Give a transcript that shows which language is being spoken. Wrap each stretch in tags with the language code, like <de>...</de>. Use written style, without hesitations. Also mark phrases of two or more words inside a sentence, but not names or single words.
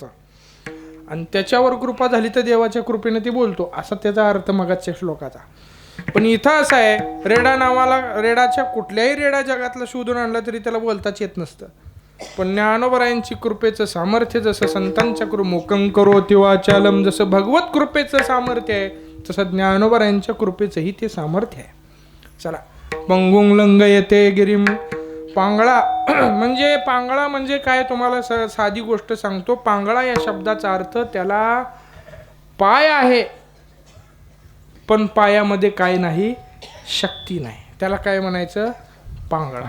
<mr>आणि त्याच्यावर कृपा झाली तर देवाच्या कृपेने ती बोलतो, असा त्याचा अर्थ मगाच्या श्लोकाचा. पण इथं असं आहे, रेडाच्या कुठल्याही रेडा जगातला शोधून आणला तरी त्याला बोलताच येत नसतं. पण ज्ञानोबरायांची कृपेचं सामर्थ्य जसं संतांच्या</mr> <sa>मुकं करोति वाचालम,</sa> <mr>जसं भगवत कृपेचं सामर्थ्य आहे, तसं ज्ञानोबरायांच्या कृपेचंही ते सामर्थ्य आहे. चला,</mr> <sa>पंगुं लंघयते गिरिम.</sa> <mr>पांगळा म्हणजे काय? तुम्हाला साधी गोष्ट सांगतो. पांगळा या शब्दाचा अर्थ त्याला पाय आहे, पण पायामध्ये काय नाही? शक्ती नाही. त्याला काय म्हणायचं? पांगळा.</mr>